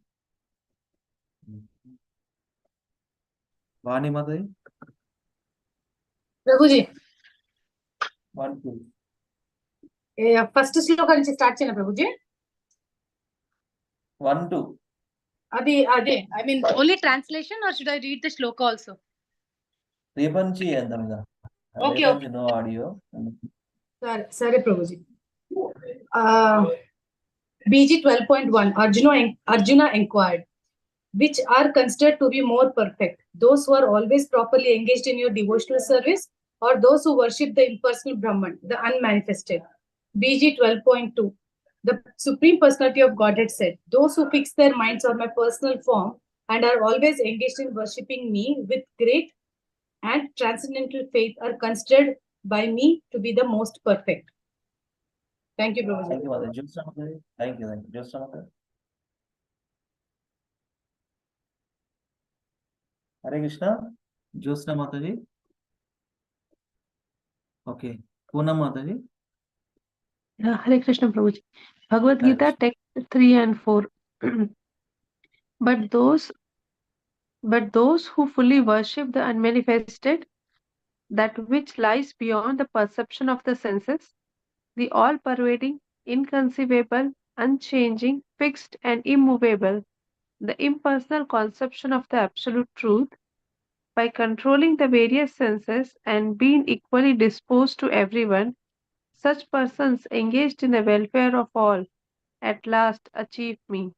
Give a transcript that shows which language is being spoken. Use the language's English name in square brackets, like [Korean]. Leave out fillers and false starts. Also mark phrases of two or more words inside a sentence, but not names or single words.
[English] Vani Mataji. Prabhuji. 1, 2. [Telugu] First sloka nunchi start cheyana Prabhuji. 1, 2. [English] Adi, I mean only translation or should I read the sloka also? Repanchi endamida. Okay, Repanchi no audio. Sorry Prabhuji. BG 12.1 Arjuna inquired, which are considered to be more perfect, those who are always properly engaged in your devotional service or those who worship the impersonal Brahman, the unmanifested? BG 12.2 The Supreme Personality of Godhead said, those who fix their minds on my personal form and are always engaged in worshipping me with great and transcendental faith are considered by me to be the most perfect. Thank you, Prabhuji. Thank you, Mother. Thank you. Just Mother. Hare Krishna. Josna Mataji. Okay. Poonam Mataji. Hare Krishna Prabhuji. Bhagavad Gita text 3 and 4. But those who fully worship the unmanifested, that which lies beyond the perception of the senses, the all-pervading, inconceivable, unchanging, fixed and immovable, the impersonal conception of the absolute truth, by controlling the various senses and being equally disposed to everyone, such persons engaged in the welfare of all at last achieve me.